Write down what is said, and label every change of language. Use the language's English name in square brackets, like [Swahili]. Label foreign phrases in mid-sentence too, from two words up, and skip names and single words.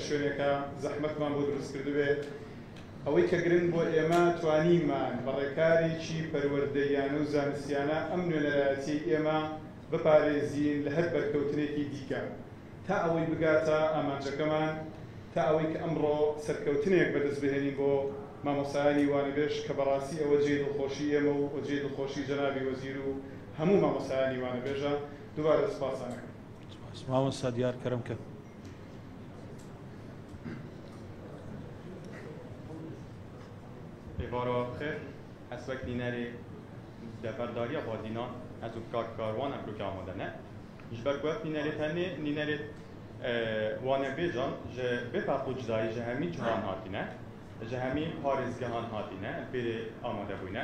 [Central Kurdish] شوێنێکە زەحمەتمان بۆ دروست کردبێت ئەوەی کە گرنگ بۆ ئێمە توانیمان بەڕێکارێکی پەروەردەیانە و زانستیانە ئەم نوێنەرایەتی ئێمە بپارێزین لە هەر بەرکەوتنێکی دیکە تا ئەوەی بگاتە ئامانجەکەمان تا ئەوەی کە ئەمڕۆ سەرکەوتنێک بەدەست بهێنین بۆ مامۆستایانی وانەبێژ کە بەڕاستی ئەوە جێ دڵخۆشی ئێمە و جێ دڵخۆشی جەنابی وەزیر و هەموو مامۆستایانی وانەبێژە دووبارە سوپاسانەکەم مامۆستا دیارکەرم کە [Kurdish] Êvara xêr, ez wek nînerê deverdariya xwazînan ez û karwan Ebrûkê amade ne. Ji ber ku ev nînerê tenê nînerê wanebêjan ji bêferq û cudayî ji hemî cihan hatîne, ji hemî parêzgehan hatîne, pêrê amade bûyne.